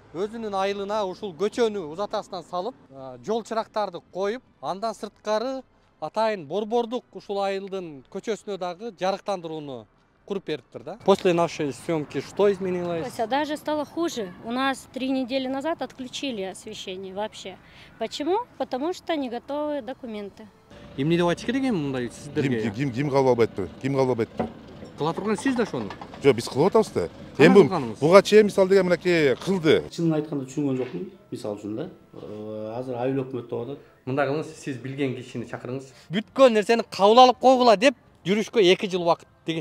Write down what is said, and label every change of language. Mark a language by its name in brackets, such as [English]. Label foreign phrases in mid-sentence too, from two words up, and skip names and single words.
[Kyrgyz] өзүнүн айылына ушул көчөнү узатасынан салып, жол чырактарды коюп, андан сырткары атайын борбордук ушул айылдын көчөсүнө дагы жарыктандырууну куруп бериптир да. [Russian] После нашей съемки что изменилось? Даже стало хуже. У нас 3 недели назад отключили освещение вообще. Почему? Потому что не готовы документы. [Kyrgyz] Эмне деп айтыш керек эми мындай сиздерге? Ким кабыл албайт? Ким кабыл албайт? Кыла турган сиз да ошону? Жок, биз кылып атабыз да. Эми буга чейин мисалы деген мынакей кылды. Чынын айтканда түшүнгөн жокмун, мисалы үчүн да. Азыр айыл өкмөт деп атат. Мындай кылыңыз, сиз билген кишини чакырыңыз. Бүткөн нерсени кабыл алып койгула деп жүрүшкө 2 жыл убакыт деген.